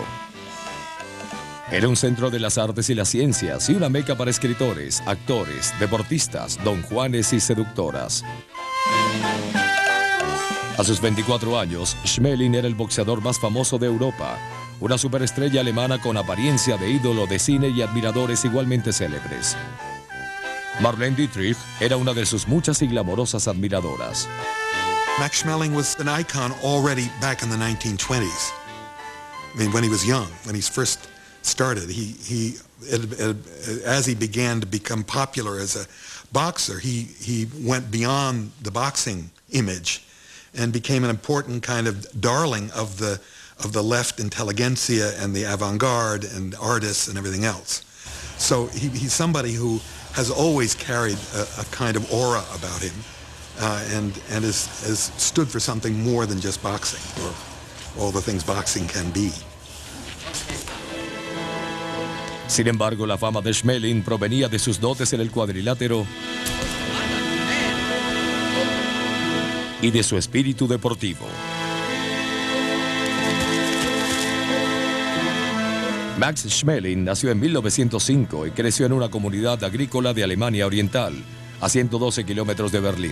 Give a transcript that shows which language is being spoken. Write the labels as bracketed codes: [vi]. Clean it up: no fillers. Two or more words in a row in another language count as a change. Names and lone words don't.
[es] Era un centro de las artes y las ciencias y una meca para escritores, actores, deportistas, don Juanes y seductoras. A sus 24 años, Schmeling era el boxeador más famoso de Europa, una superestrella alemana con apariencia de ídolo de cine y admiradores igualmente célebres. Marlene Dietrich era una de sus muchas y glamorosas admiradoras. [en] Max Schmeling was an icon already back in the 1920s. I mean, when he was young, when he first started, as he began to become popular as a boxer, he went beyond the boxing image and became an important kind of darling of the left intelligentsia and the avant-garde and artists and everything else. So he's somebody who has always carried a kind of aura about him and has stood for something more than just boxing or all the things boxing can be. [es] Sin embargo, la fama de Schmeling provenía de sus dotes en el cuadrilátero y de su espíritu deportivo. Max Schmeling nació en 1905 y creció en una comunidad agrícola de Alemania Oriental, a 112 kilómetros de Berlín.